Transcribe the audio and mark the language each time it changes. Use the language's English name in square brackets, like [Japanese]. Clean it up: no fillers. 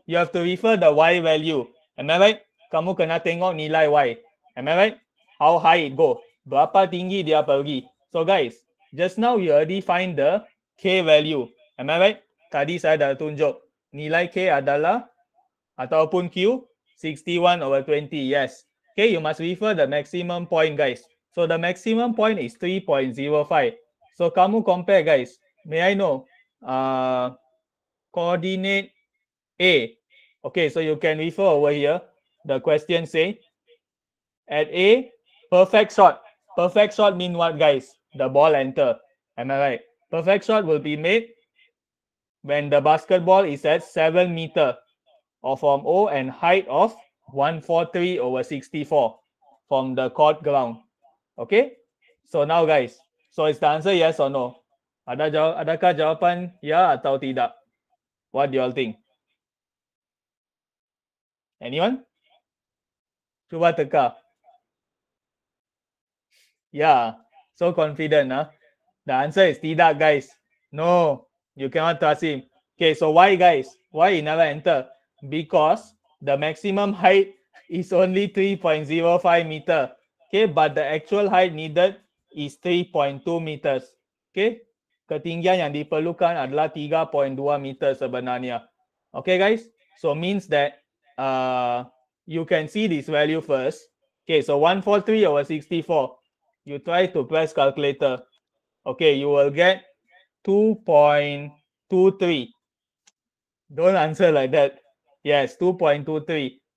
[English] You have to refer the Y value. Am I right? [Malay] Kamu kena tengok nilai Y. [English] Am I right? How high it go? [Malay] Berapa tinggi dia pergi? [English] So guys, just now you already find the K value. Am I right? [Malay] Tadi saya dah tunjuk. Nilai K adalah ataupun Q 61/20. [English] Yes. Okay, you must refer the maximum point, guys. So the maximum point is 3.05. So kamu compare, guys. May I know? Coordinate A. Okay, so you can refer over here. The question say, at A, perfect shot. Perfect shot mean what, guys? The ball enter. Am I right? Perfect shot will be made when the basketball is at 7 meter or from O and height of 143/64 from the court ground. Okay? So now, guys, so is the answer yes or no? [Malay] Adakah jawapan ya atau tidak? [English] What do you all think? Anyone? [Malay] Cuba teka. [English] Yeah, so confident, huh? The answer is tidak, guys. No, you cannot trust him. Okay, so why, guys? Why he never enter? Because the maximum height is only 3.05 meter. Okay, but the actual height needed is 3.2 meters. [Malay] Okay, ketinggian yang diperlukan adalah 3.2 meter sebenarnya. [English] Okay, guys, so means that you can see this value first. Okay, so 143/64. You try to press calculator. Okay, you will get 2.23. Don't answer like that. Yes, 2.23.